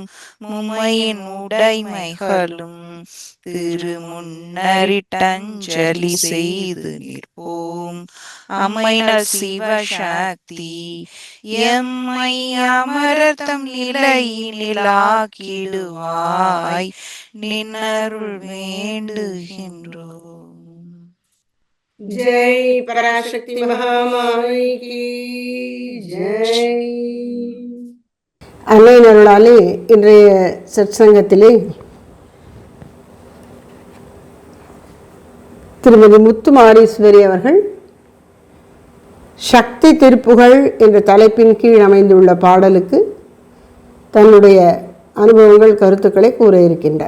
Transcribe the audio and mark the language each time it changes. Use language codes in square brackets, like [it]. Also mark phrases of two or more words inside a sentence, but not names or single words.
[ta] மும்மையின் உடைமைகளும் திருமுன்னரிட்டஞ்சலி செய்து நிற்போம். அம்மையினர் சிவசக்தி எம்மை அமரத்தம் நிலையிலாக்கிடுவாய். நின்னருள் வேண்டுகின்றோம். [hi] जय पराशक्ति महामाई की जय. [ta] அன்னையினருளாலே இன்றைய சத்சங்கத்திலே திருமதி முத்துமாரீஸ்வரி அவர்கள் சக்தி திருப்புகழ் என்ற தலைப்பின் கீழ் அமைந்துள்ள பாடலுக்கு தன்னுடைய அனுபவங்கள் கருத்துக்களை கூற இருக்கின்றார்.